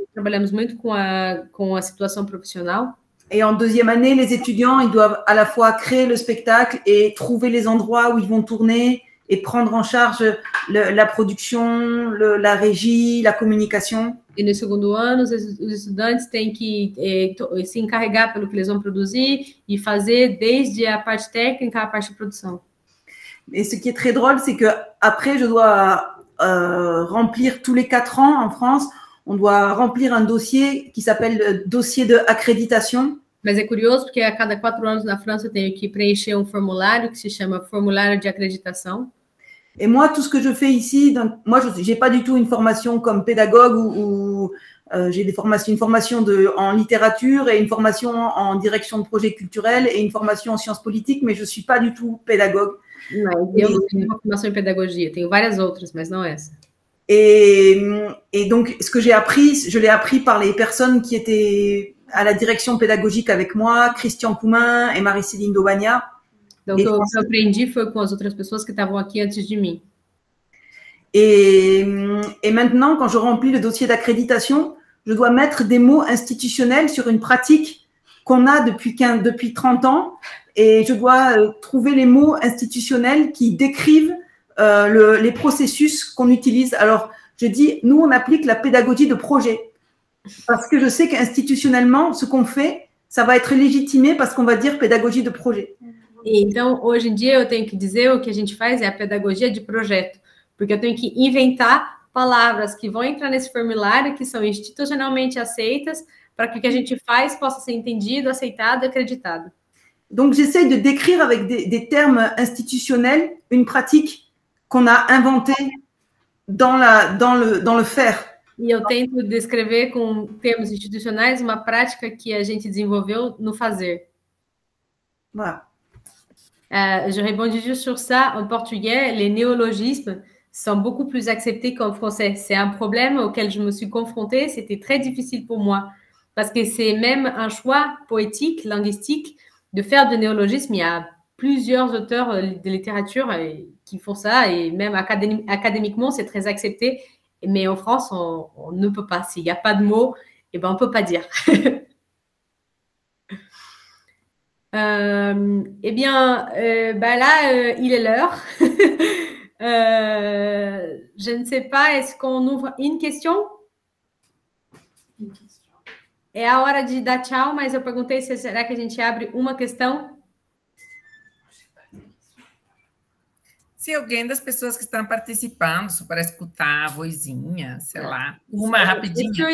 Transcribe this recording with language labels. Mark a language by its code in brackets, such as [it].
[pt] Trabalhamos muito com a situação profissional. [fr] Et en deuxième année, les étudiants, ils doivent à la fois créer le spectacle et trouver les endroits où ils vont tourner et prendre en charge la production, la régie, la communication. [pt] E no segundo ano, os estudantes têm que se encarregar pelo que eles vão produzir e fazer desde a parte técnica à parte de produção. [fr] Et ce qui est très drôle, c'est que après, je dois remplir tous les 4 ans en France, on doit remplir un dossier qui s'appelle dossier de accréditation. [pt] Mas é curioso porque a cada 4 anos na França eu tenho que preencher um formulário que se chama formulário de acreditação. [fr] Et moi, tout ce que je fais ici, moi, je n'ai pas du tout une formation comme pédagogue ou j'ai une formation en littérature et une formation en direction de projet culturel et une formation en sciences politiques, mais je ne suis pas du tout pédagogue. [pt] Não, eu não tenho uma formação em pedagogia, tenho várias outras, mas não essa. [fr] Et donc, ce que j'ai appris, je l'ai appris par les personnes qui étaient à la direction pédagogique avec moi, Christian Coumin et Marie-Céline Daubagna. [pt] Donc, o que eu aprendi foi com as outras pessoas que estavam aqui antes de mim. [fr] Et maintenant, quand je remplis le dossier d'accréditation, je dois mettre des mots institutionnels sur une pratique qu'on a depuis 30 ans. Et je dois trouver les mots institutionnels qui décrivent les processus qu'on utilise. Alors, je dis, nous, on applique la pédagogie de projet. Parce que je sais qu'institutionnellement, ce qu'on fait, ça va être légitimé parce qu'on va dire pédagogie de projet. [pt] Então, hoje em dia, eu tenho que dizer o que a gente faz é a pedagogia de projeto, porque eu tenho que inventar palavras que vão entrar nesse formulário, que são institucionalmente aceitas, para que o que a gente faz possa ser entendido, aceitado e acreditado. [fr] Donc, j'essaye de décrire avec des termes institutionnels une pratique qu'on a inventée dans le faire. [pt] E eu tento descrever com termos institucionais uma prática que a gente desenvolveu no fazer. [fr] Voilà. Je rebondis juste sur ça. En portugais, les néologismes sont beaucoup plus acceptés qu'en français. C'est un problème auquel je me suis confrontée. C'était très difficile pour moi parce que c'est même un choix poétique, linguistique, de faire de néologisme. Il y a plusieurs auteurs de littérature qui font ça et même académiquement, c'est très accepté. Mais en France, on ne peut pas. S'il n'y a pas de mots, eh ben, on ne peut pas dire. Eh bien, là, il est l'heure. Je ne sais pas, est-ce qu'on ouvre une question? [pt] É a hora de dar tchau, mas eu perguntei se será que a gente abre uma questão? Se alguém das pessoas que estão participando, só para escutar a vozinha, sei lá, uma rapidinha.